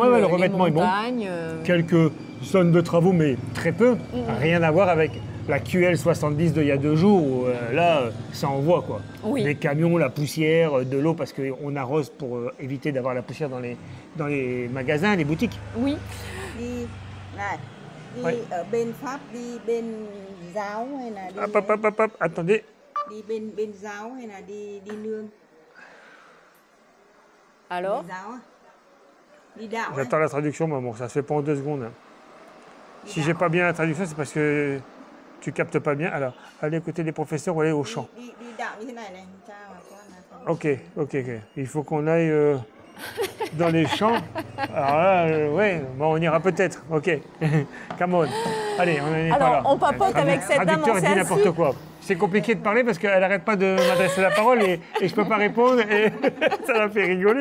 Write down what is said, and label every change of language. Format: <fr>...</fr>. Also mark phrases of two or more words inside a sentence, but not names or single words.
<fr>Ouais, le revêtement est bon. Quelques zones de travaux, mais très peu. Rien à voir avec la QL70 d'il y a 2 jours, où là, ça envoie quoi. Oui. Les camions, la poussière, de l'eau, parce qu'on arrose pour éviter d'avoir la poussière dans les magasins, les boutiques. Oui.</fr> <vi>Đi</vi> <fr>Ouais.</fr> <vi>ở bên Pháp, đi bên giáo hay là đi</vi> <fr>Hop, attendez.</fr> <vi>đi bên giáo hay là đi nương?</vi> <fr>Alors?</fr> <vi>Bên giáo á. Đi đạo á.</vi> <fr>J'attends la traduction, maman, ça se fait pas en 2 secondes. Hein. Si j'ai pas bien la traduction, c'est parce que tu captes pas bien. Alors, allez écouter les professeurs ou aller au champ.</fr> <vi>Đi đạo như thế này này, cha và con là</vi> <fr>Ok. Il faut qu'on aille dans les champs. Alors là, ouais, bon, on ira peut-être. Ok.</fr> <en>Come on.</en> <fr>Allez, on n'est pas là. Alors, on papote avec cette dame, on traducteur s'est dit n'importe assis. quoi. C'est compliqué de parler parce qu'elle n'arrête pas de m'adresser la parole et je peux pas répondre et ça m'a fait rigoler.</fr>